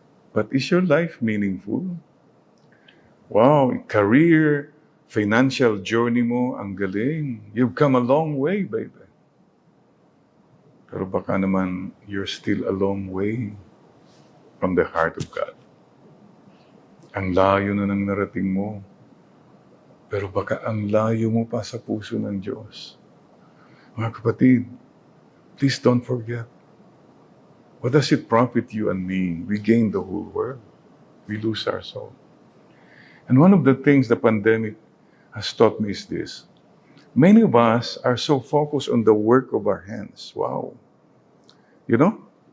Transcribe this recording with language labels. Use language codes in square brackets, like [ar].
[en] But is your life meaningful? Wow, career, financial journey [tl] mo, ang galing. [en] You've come a long way, baby. [tl] Pero baka naman, [en] you're still a long way from the heart of God. [tl] Ang layo na ng narating mo. Pero baka ang layo mo pa sa puso ng Diyos. Mga kapatid, [en] please don't forget. What does it profit you and me? We gain the whole world. We lose our soul. And one of the things the pandemic has taught me is this. Many of us are so focused on the work of our hands. Wow. You know?